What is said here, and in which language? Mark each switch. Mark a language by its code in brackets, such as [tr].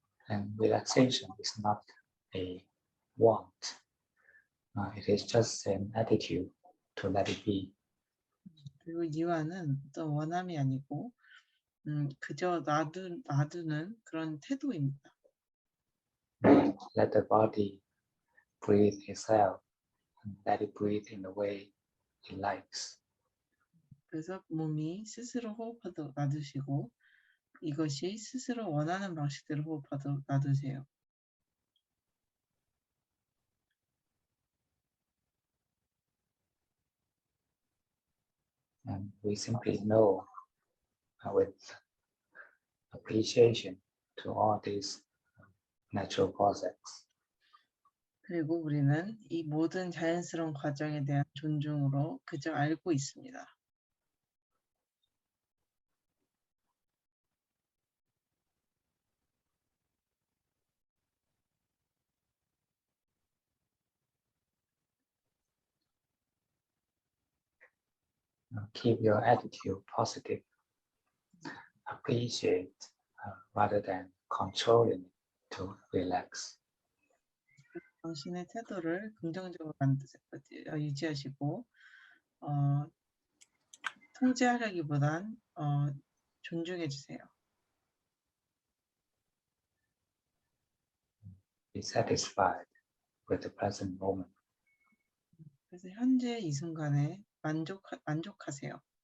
[en] And relaxation is not a want. It is just an attitude to let it be. [ko] 그리고 이완은 어떤 원함이 아니고 그저 놔두는 그런 태도입니다. [en] Let the body breathe itself and let it breathe in the way it likes. [ko] 그래서 몸이 스스로 호흡하도록 놔두시고 이것이 스스로 원하는 방식대로 호흡하도록 놔두세요. [en] And we simply know with appreciation to all these natural process. [ko] 그리고 우리는 이 모든 자연스러운 과정에 대한 존중으로 그저 알고 있습니다. [en] Keep your attitude positive. Appreciate rather than controlling it to relax. [ko] 당신의 태도를 긍정적으로 유지하시고 통제하려기보단 존중해 주세요. [en] Be satisfied with the present moment. [ko] 그래서 현재 이 순간에 만족하세요.